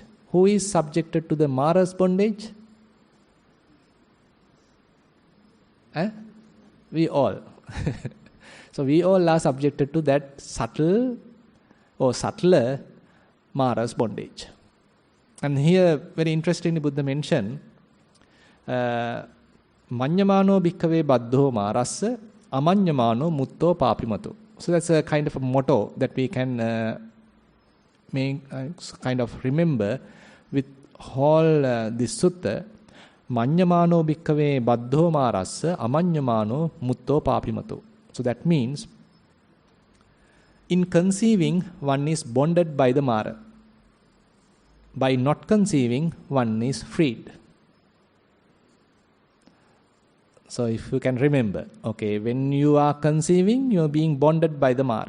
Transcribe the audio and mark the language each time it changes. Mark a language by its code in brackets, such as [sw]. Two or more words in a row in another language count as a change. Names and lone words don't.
[en] Who is subjected to the Mara's bondage? We all. So we all are subjected to that subtle or subtler Mara's bondage. And here, very interestingly, Buddha mentioned, [pi] Manyamano bhikkhave baddho marassa, amanyamano mutto papimato. [en] So that's a kind of a motto that we can kind of remember with all this sutta. [pi] Manyamano bhikkhave baddho marassa, amanyamano mutto papimato. [en] So that means, in conceiving, one is bonded by the Mara. By not conceiving, one is freed. So if you can remember, okay, when you are conceiving, you are being bonded by the Mara.